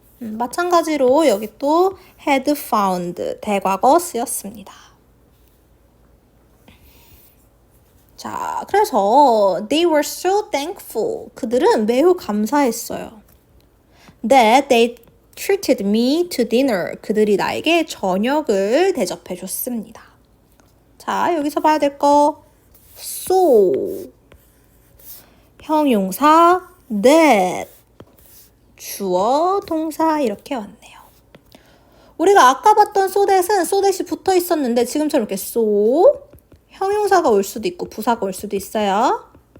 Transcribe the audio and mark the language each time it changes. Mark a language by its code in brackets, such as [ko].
[ko] 마찬가지로 여기 또 had found, 대과거 쓰였습니다. 자, 그래서 [en] they were so thankful. [ko] 그들은 매우 감사했어요. [en] That they treated me to dinner. [ko] 그들이 나에게 저녁을 대접해 줬습니다. 자, 여기서 봐야 될 거 so, 형용사 that, 주어, 동사 이렇게 왔네요. 우리가 아까 봤던 so that은 so that이 붙어 있었는데 지금처럼 이렇게 so, 형용사가 올 수도 있고 부사가 올 수도 있어요.